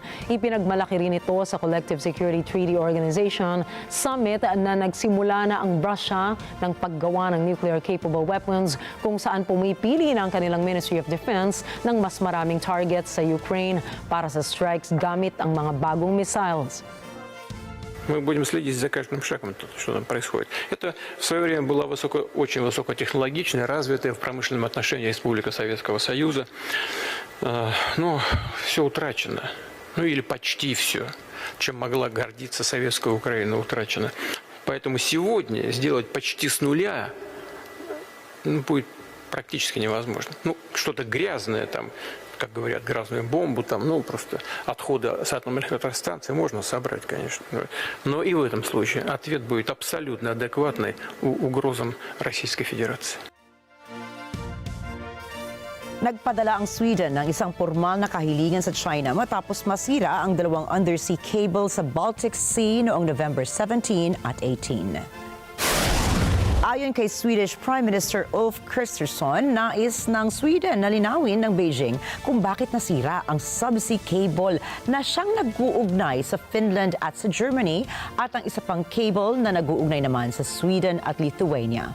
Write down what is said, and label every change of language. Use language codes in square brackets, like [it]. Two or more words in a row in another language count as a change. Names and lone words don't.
[tl] Ipinagmalaki rin ito sa Collective Security Treaty Organization summit na nagsimula na ang Russia ng paggawa ng [en] nuclear-capable weapons [tl] kung saan pumipili ng kanilang Ministry of Defense ng mas maraming targets sa Ukraine para sa strikes gamit ang mga bagong missiles. [ru] Мы будем следить за каждым шагом, что там происходит. Это в свое время была очень высокотехнологичная, развитая в промышленном отношении Республика Советского Союза. Но все утрачено. Ну или почти все, чем могла гордиться советская Украина, утрачено. Поэтому сегодня сделать почти с нуля будет практически невозможно. Ну, что-то грязное там, как говорят, грязную бомбу, там, ну, просто отходы с атомных электростанций можно собрать, конечно. Но и в этом случае ответ будет абсолютно адекватный угрозам Российской Федерации. [tl] Nagpadala ang Sweden ng isang formal na kahilingan sa China matapos masira ang dalawang [en] undersea cable [tl] sa Baltic Sea noong November 17 at 18. Ayon kay [en] Swedish Prime Minister [tl] Ulf Kristersson, nais ng Sweden na linawin ng Beijing kung bakit nasira ang [en] subsea cable [tl] na siyang nag-uugnay sa Finland at sa Germany at ang isa pang cable na nag-uugnay naman sa Sweden at Lithuania.